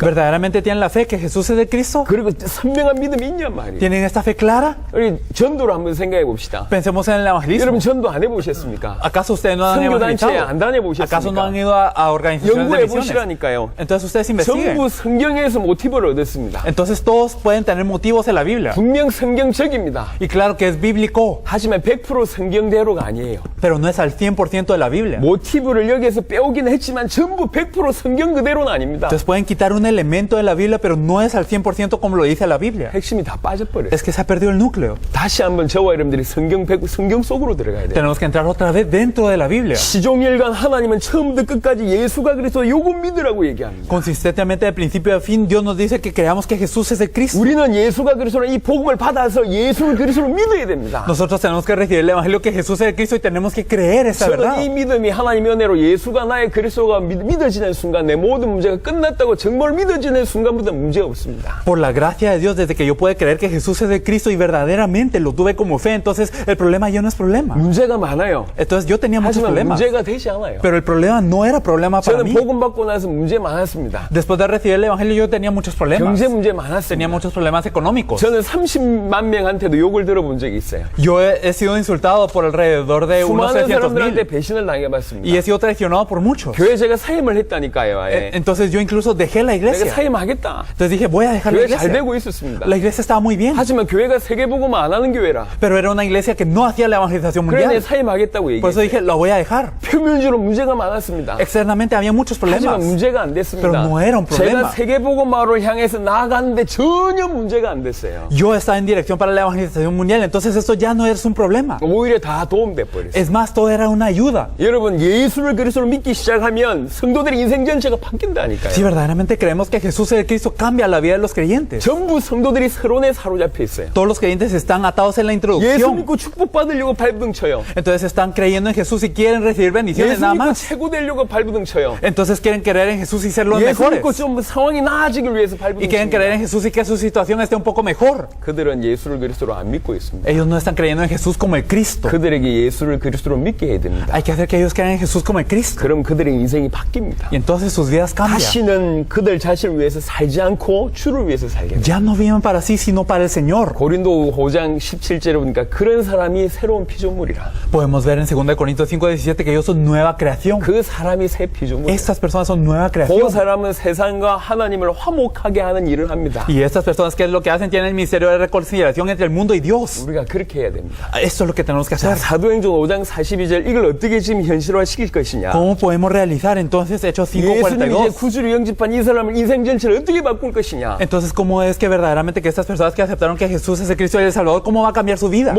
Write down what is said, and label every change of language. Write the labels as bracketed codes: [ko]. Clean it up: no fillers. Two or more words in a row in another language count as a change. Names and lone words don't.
[es] ¿Verdaderamente tienen la fe que Jesús es el Cristo? [ko] 그리고 선명한 믿음이 있냔 말이에요. [es] ¿Tienen esta fe clara? [ko] 우리 전도를 한번 생각해 봅시다. [es] Pensemos en el evangelismo. [ko] 여러분 전도 안 해보셨습니까? [es] ¿Acaso ustedes no han [ko] 선교단체에 [es] evangelizado? [ko] 안 다녀보셨습니까? [es] ¿Acaso no han ido a organizaciones de [ko] 연구해 [es] misiones? [ko] 보시라니까요. [es] Entonces ustedes investiguen. [ko] 전부 성경에서 모티브를 얻었습니다. [es] Entonces todos pueden tener motivos en la Biblia. [ko] 분명 성경적입니다. [es] Y claro que es bíblico, [ko] 하지만 100% 성경대로가 아니에요. [es] pero no es al 100% de la Biblia. [ko] 모티브를 여기에서 빼오긴 했지만 전부 100% 성경 그대로는 아닙니다. [es] Entonces pueden quitar un elemento de la Biblia, pero no es al 100% como lo dice la Biblia. [ko] 핵심이 다 빠져버려요. [es] Es que se ha perdido el núcleo. [ko] 다시 한번 저와 여러분들이 성경 속으로 들어가야 돼요. [es] Tenemos que entrar otra vez dentro de la Biblia. [ko] 시종일관 하나님은 처음부터 끝까지 예수가 그리스도 요거 믿으라고 얘기합니다. [es] Consistentemente de principio a fin, Dios nos dice que creamos que Jesús es el Cristo. [ko] 우리는 예수가 그리스도라는 이 복음을 받아서 예수를 그리스도로 믿어야 됩니다. [es] Nosotros tenemos que recibir el Evangelio que Jesús es el Cristo y tenemos que creer esa [ko] 저는 이 [es] verdad. [ko] 믿음이 하나님의 은혜로 예수가 나의 그리스도가 믿어지는 순간 내 모든 문제가 끝났다고 정말 믿어지는 순간부터 문제가 없습니다. [es] Por la gracia de Dios, desde que yo puedo creer que Jesús es el Cristo y verdaderamente lo tuve como fe, entonces el problema ya no es problema. [ko] 문제가 많아요. [es] Entonces yo tenía muchos [ko] 하지만 [es] problemas, [ko] 문제가 되지 않아요. [es] pero el problema no era problema para [ko] 저는 [es] mí. [ko] 복음 받고 나서 문제 많았습니다. [es] Después de recibir el Evangelio yo tenía muchos problemas. [ko] 경제 문제 [es] Tenía [ko] 많았습니다. [es] muchos problemas económicos. [ko] 저는 30만 명한테도 욕을 들어본 적이 있어요. [es] Yo he sido insultado por alrededor de unos [ko] 수많은 [es] 300,000 [ko] 사람들한테 배신을 당해봤습니다. [es] y he sido traicionado por muchos. [ko] 교회 제가 사임을 했다니까요. 아예. [es] Entonces yo incluso dejé la [ko] 내가 [es] iglesia. [ko] 사임하겠다. [es] Entonces dije, voy a dejar la [ko] 교회 잘 [es] iglesia. [ko] 되고 있었습니다. [es] La iglesia estaba muy bien, [ko] 하지만 교회가 세계복음 안 하는 교회라. [es] pero era una iglesia que no hacía la evangelización [ko] 그래 내 [es] mundial. [ko] 사임하겠다고 [es] Por eso [ko] 얘기했어요. [es] dije, lo voy a dejar. [ko] 표면적으로 문제가 많았습니다. [es] Externamente había muchos [ko] 하지만 [es] problemas. [ko] 문제가 안 됐습니다. [es] Pero no era un problema. [ko] 제가 세계복음화를 향해서 나아가는데 전혀 문제가 안 됐어요. [es] Yo estaba en dirección para la evangelización mundial, entonces esto ya no es un problema. [ko] 오히려 다 도움돼 버렸어요. [es] Es más, todo era una ayuda. [ko] 여러분 예수를 그리스도로 믿기 시작하면 성도들의 인생 전체가 바뀐다니까요. [es] Si verdaderamente creemos que Jesús es el Cristo, cambia la vida de los creyentes. [ko] 전부 성도들이 서론에 사로잡혀 있어요. [es] Todos los creyentes están atados en la [ko] 예수 [es] introducción. [ko] 믿고 축복받으려고 발부둥 쳐요. [es] Entonces están creyendo en Jesús y quieren recibir bendiciones [ko] 예수 [es] nada [ko] 믿고 [es] más. [ko] 최고 되려고 발부둥 쳐요. [es] Entonces quieren creer en Jesús y ser los [ko] 예수 [es] mejores. [ko] 믿고 좀 좀 상황이 나아지길 위해서 밟은 [es] y quieren creer en [ko] 것입니다. [es] Jesús y que su situación esté un poco mejor. [ko] 그들은 예수를 그리스도로 안 믿고 있습니다. [es] Ellos no están creyendo en Jesús como el Cristo. [ko] 그들에게 예수를 그리스도로 믿게 해야 됩니다. [es] Hay que hacer que ellos crean en Jesús como el Cristo. [ko] 그럼 그들의 인생이 바뀝니다. [es] Y entonces sus vidas cambian. [ko] 다시는 그들 자신을 위해서 살지 않고 주를 위해서 살게 됩니다. [es] Ya no viven para sí, sino para el Señor. [ko] 고린도 5장 17절에 보니까 그런 사람이 새로운 피조물이라. [es] Podemos ver en 2 Corintios 5:17 que ellos son nueva creación. [ko] 그 사람이 새 피조물. [es] Estas personas son nueva [ko] 그 [es] creación. [ko] 사람은 세상과 하나님을 화목하게 하는 일을 합니다. [es] Y estas personas, ¿qué es lo que hacen? Tienen el ministerio de reconciliación entre el mundo y Dios. [ko] 우리가 그렇게 해야 됩니다. [es] Esto es lo que tenemos que [ko] 자, [es] hacer. [ko] 사도행전 5장 42절 이걸 어떻게 지금 현실화 시킬 것이냐. [es] ¿Cómo podemos realizar entonces Hechos [ko] 예수님이 이제 [es] 5:42? [ko] 구주를 영접한 이 사람을 인생 전체를 어떻게 바꿀 것이냐. [es] Entonces, ¿cómo es que verdaderamente que estas personas que aceptaron que Jesús es el Cristo y el Salvador, cómo va a cambiar su vida?